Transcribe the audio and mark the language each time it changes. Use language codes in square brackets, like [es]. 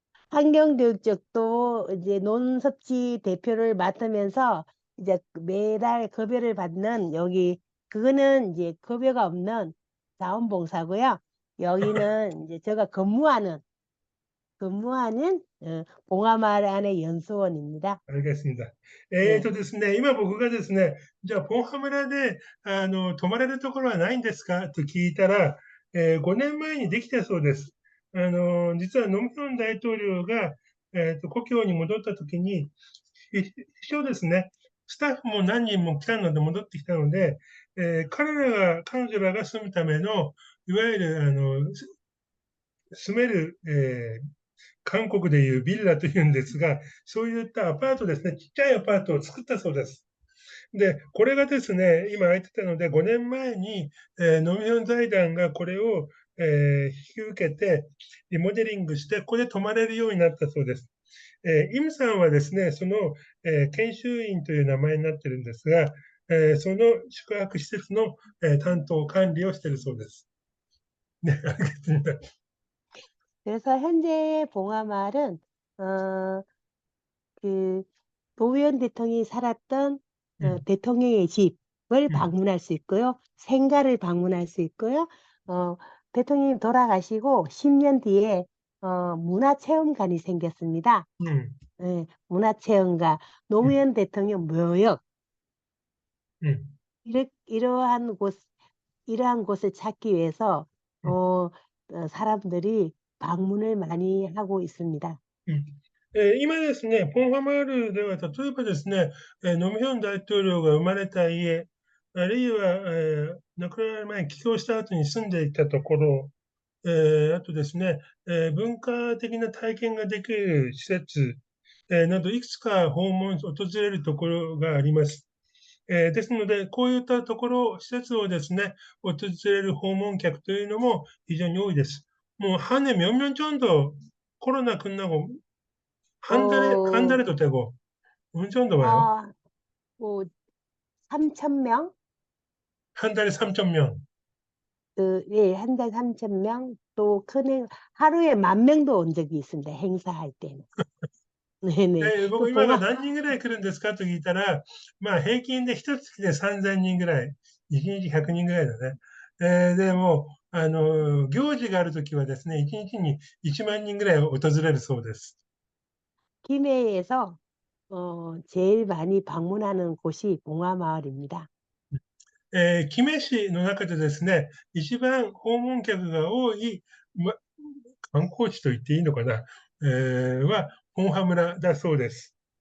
[ko] 환경교육 쪽도 이제 논섭지 대표를 맡으면서 이제 매달 급여를 받는 여기 그거는 이제 급여가 없는 자원봉사고요. 여기는 이제 제가 근무하는 봉하마을 안의 연수원입니다. 알겠습니다. 네. [ja] ですね、今僕がですね、じゃあ、ポンハ村で、泊まれるところはないんですかと聞いたら、5年前にできたそうです。実はノムヒョン大統領が、故郷に戻った時に、一応ですね、スタッフも何人も来たので戻ってきたので、彼女らが住むための、いわゆる、住める、韓国でいうビラというんですが、そういったアパートですね、ちっちゃいアパートを作ったそうです。で、これがですね、今空いてたので、5年前に、ノミヒョン財団がこれを、引き受けて、リモデリングして、ここで泊まれるようになったそうです。イムさんはですね、その、研修員という名前になってるんですが、その宿泊施設の、担当管理をしているそうです。 [ko] ね、알겠습니다. 그래서 현재 봉하마을은 어, 그 노무현 대통령이 살았던 대통령의 집을 음, 방문할 수 있고요. 생가를 방문할 수 있고요. 어, 대통령이 돌아가시고 10년 뒤에 문화체험관이 생겼습니다. 음, 예, 문화체험관, 음, 노무현 대통령 묘역, 음. 이러한 이러한 곳을 찾기 위해서 음. 사람들이 방문을 많이 하고 있습니다. うん。 [ja] 今ですね、ポンハマールでは、例えばですね、ノムヒョン大統領が生まれた家、あるいは、亡くなる前に帰郷した後に住んでいたところ、あとですね、文化的な体験ができる施設、など、いくつか訪れるところがあります。ですので、こういったところ、施設をですね、訪れる訪問客というのも非常に多いです。 [ko] 뭐 한 해 몇 명 정도 코로나 끝나고 한 어, 달에도 되고 어느 정도 와요? 아, 뭐 3천 명? 한 달에 3천 명. 예, 한 달 3천 명, 또 큰행 하루에 10,000명도 온 적이 있습니다. 행사할 때는. 네네. 또 [ja] 僕今が何人ぐらい来るんですかと聞いたら、まあ平均で一月で3000人ぐらい、1日100人ぐらいだね。でも、行事があるときはですね、1日に1万人ぐらい訪れるそうです。 [ko] 김해에서 제일 많이 방문하는 곳이 봉화마을입니다. [ja] キメ市の中でですね、一番訪問客が多い、ま、観光地と言っていいのかな、は、本羽村だそうです。